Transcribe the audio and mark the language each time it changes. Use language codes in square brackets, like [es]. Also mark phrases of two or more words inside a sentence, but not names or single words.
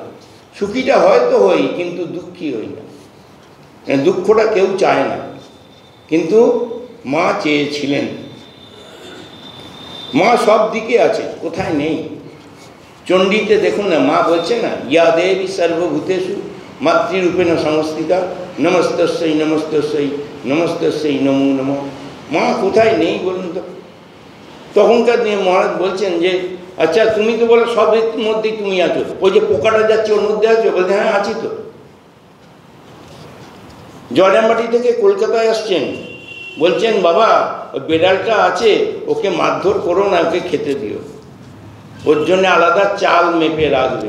[bn] সুখীটা হয়তো হই, কিন্তু দুঃখী হই না। দুঃখটা কেউ চায় না, কিন্তু মা চেয়েছিলেন। মা সব দিকে আছে, কোথায় নেই। চণ্ডীতে দেখুন না, মা বলছে না, [sa] ইয়া দেবী সর্বভূতেষু মাতৃরূপেণ সংস্থিতা নমস্তস্যৈ নমস্তস্যৈ নমস্তস্যৈ নমো নমঃ। [bn] মা কোথায় নেই বলুন তো। তখনকার দিনে মহারাজ বলছেন যে আচ্ছা তুমি তো বলো সব মধ্যেই তুমি আছো, ওই যে পোকাটা যাচ্ছে ওর মধ্যে আছো? বলছে হ্যাঁ আছি তো। জয়রামবাটি থেকে কলকাতায় আসছেন, বলছেন বাবা ওই বেড়ালটা আছে, ওকে মারধর করো না, ওকে খেতে দিও, ওর জন্য আলাদা চাল মেপে রাখবে।